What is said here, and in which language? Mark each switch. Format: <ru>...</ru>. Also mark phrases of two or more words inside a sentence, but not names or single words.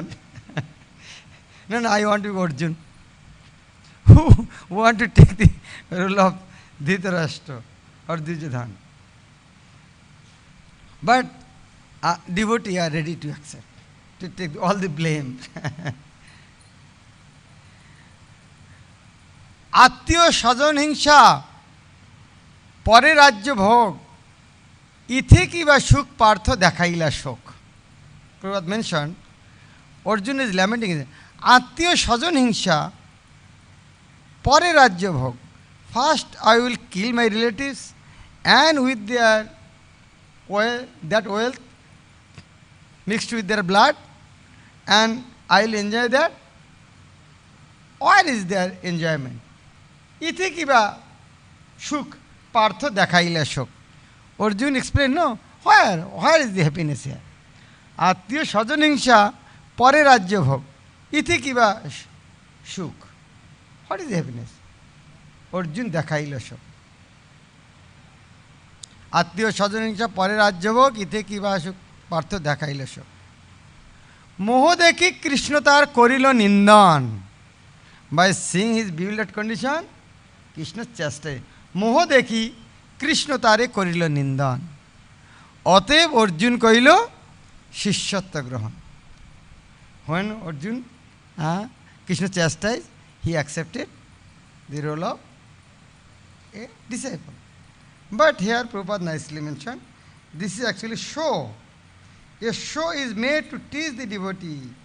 <en>No, I want to be Arjun. Who want to take the role of Dhritarashtra or Duryodhana? But devotees are ready to accept, to take all the blame.</en> <bn>আত্য সজন হিংসা পরে রাজ্য ভোগ ইথে কি বা সুখ পার্থ দেখাইলা শোক.</bn> <en>Prabhupada mentioned, Arjuna is lamenting.</en> <bn>আত্য সজন হিংসা পরে রাজ্য ভোগ.</bn> <en>First I will kill my relatives and with their that wealth mixed with their blood, and I will enjoy that. Where is their enjoyment?</en> <bn>ইথে কিবা সুখ পার্থ দেখাইলা শোক.</bn> <en>Arjuna explained, no, where is the happiness here?</en> <bn>আত্য সজন হিংসা পরে রাজ্য ভোগ ইথে কিবা সুখ.</bn> <en>What is the happiness? Arjuna</en> <bn>দেখাইলা শোক. আত্য সজন হিংসা পরে রাজ্য ভোগ ইথে কিবা সুখ পার্থ দেখাইলা শোক. মোহ দেখি কৃষ্ণ তার করিল নিন্দন.</bn> <en>By seeing his bewildered condition, Krishna chastised.</en> <bn>মোহ দেখি কৃষ্ণ তারে করিল নিন্দন. অতএব অর্জুন কইল শিষ্যত্ব গ্রহণ.</bn> <en>When Arjun, Krishna chastised, he accepted the role of a disciple. But here Prabhupada nicely mentioned, this is actually show. A show is made to teach the devotee.</en>